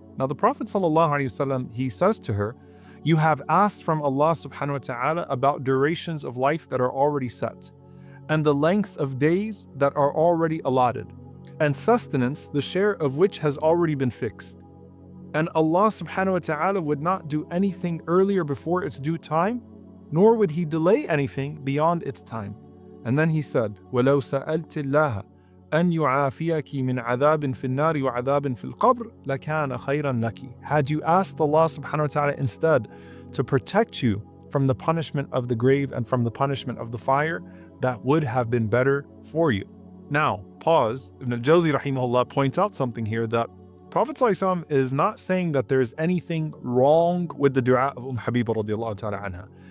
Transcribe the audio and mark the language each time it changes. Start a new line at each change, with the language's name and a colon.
English: Now the Prophet ﷺ, he says to her, you have asked from Allah subhanahu wa ta'ala about durations of life that are already set, and the length of days that are already allotted, and sustenance, the share of which has already been fixed. And Allah subhanahu wa ta'ala would not do anything earlier before its due time, nor would He delay anything beyond its time.
Arabic: And then He said, وَلَوْ سَأَلْتِ اللَّهَ أَنْ يُعَافِيَكِ مِنْ عَذَابٍ فِي النَّارِ وَعَذَابٍ فِي الْقَبْرِ لَكَانَ خَيْرًا لَكِ.
English: Had you asked Allah subhanahu wa ta'ala instead to protect you from the punishment of the grave and from the punishment of the fire, that would have been better for you. Now, pause. Ibn al-Jawzi rahimahullah points out something here, that Prophet ﷺ is not saying that there is anything wrong with the dua of Habiba radiallahu ta'ala anha.